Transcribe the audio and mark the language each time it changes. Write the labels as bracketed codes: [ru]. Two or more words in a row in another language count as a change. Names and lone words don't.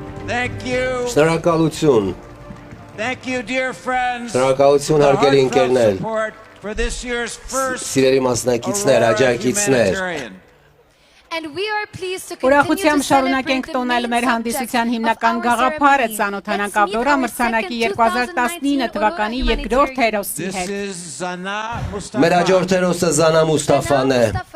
[en] Thank you. [hy] Շնորհակալություն։ [en] Thank you, dear friends. [hy] Շնորհակալություն հարգելի ընկերներ։ [en] For this year's first [hy] Սիրելի մասնակիցներ, աջակիցներ։ Ուրախությամբ շարունակենք տոնել մեր հանդիսության հիմնական գաղափարը ծանոթանանք Ավրորա մրցանակի 2019 թվականի երկրորդ հերոսի հետ։ Մեր հաջորդ հերոսը Զանա Մուստաֆան է։